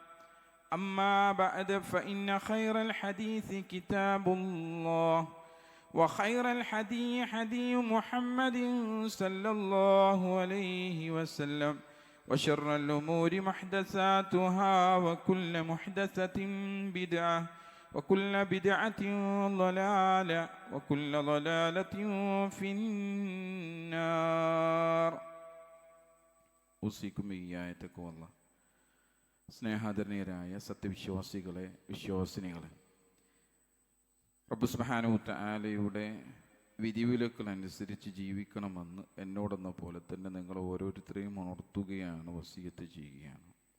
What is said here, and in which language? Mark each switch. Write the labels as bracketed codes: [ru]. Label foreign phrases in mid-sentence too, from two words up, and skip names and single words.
[ar] أما بعد فإن خير الحديث كتاب الله وخير الحديث حديث محمد صلى الله عليه وسلم وشر الأمور محدثاتها وكل محدثة بدعة وكل بدعة ضلالة وكل ضلالة في النار. أوصيكم إياي تقوى الله. [ml] സ്നേഹാദരണീയരായ സത്യവിശ്വാസികളെ, വിശ്വാസിനികളെ, റബ്ബ് സുബ്ഹാനഹു തആലയുടെ വിധിവിലക്കുകളനുസരിച്ച് ജീവിക്കണമെന്ന് എന്നോടെന്ന പോലെ തന്നെ നിങ്ങൾ ഓരോരുത്തരെയും ഉണർത്തുകയാണ്, വസിയത്ത് ചെയ്യുകയാണ്.